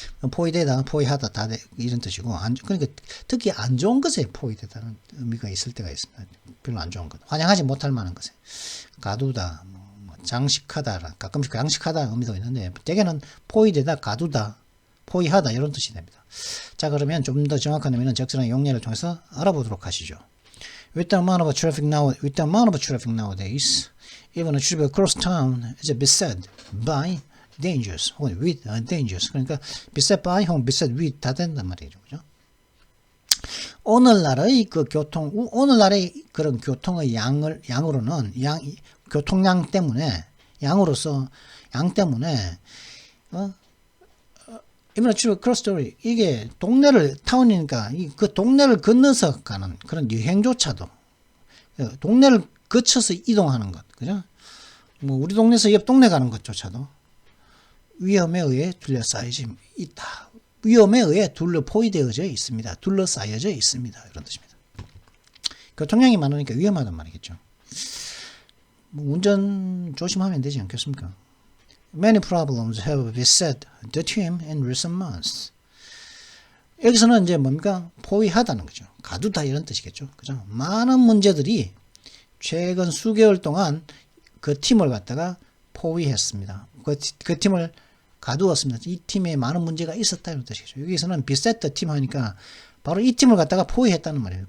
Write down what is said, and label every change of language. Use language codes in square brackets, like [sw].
[ko] 포위되다, 포위하다 다 이런 뜻이고, 그러니까 특히 안 좋은 것에 포위되다는 의미가 있을 때가 있습니다. 별로 안 좋은 것, 환영하지 못할 만한 것에 가두다, 장식하다, 가끔씩 양식하다 의미도 있는데 대개는 포위되다, 가두다, 포위하다 이런 뜻이 됩니다. 자, 그러면 좀 더 정확한 의미는 적절한 용례를 통해서 알아보도록 하시죠. [en] With the amount of traffic nowadays, even a trip across town is beset by dangers, [ko] 혹은 [en] with dangers. [ko] 그러니까 [en] beset by [ko] 혹은 [en] beset with [ko] 다 된단 말이죠, 그죠? 오늘날의 오늘날의 그런 교통의 양으로는 교통량 때문에 양 때문에 [en] even a trip across town, [ko] 이게 타운이니까 그 동네를 건너서 가는 그런 여행조차도 동네를 거쳐서 이동하는 것, 그죠? 뭐 우리 동네에서 옆 동네 가는 것조차도 위험에 의해 둘러싸여져 있다. 위험에 의해 포위되어져 있습니다. 둘러싸여져 있습니다. 이런 뜻입니다. 교통량이 많으니까 위험하단 말이겠죠. 운전 조심하면 되지 않겠습니까? [en] Many problems have beset the team in recent months. [ko] 여기서는 이제 뭡니까? 포위하다는 거죠. 가두다 이런 뜻이겠죠. 그죠? 많은 문제들이 최근 수개월 동안 그 팀을 갖다가 포위했습니다. 그 팀을 가두었습니다. 이 팀에 많은 문제가 있었다 이런 뜻이죠. 여기서는 [en] beset the team [ko] 하니까 바로 이 팀을 갖다가 포위했다는 말이에요.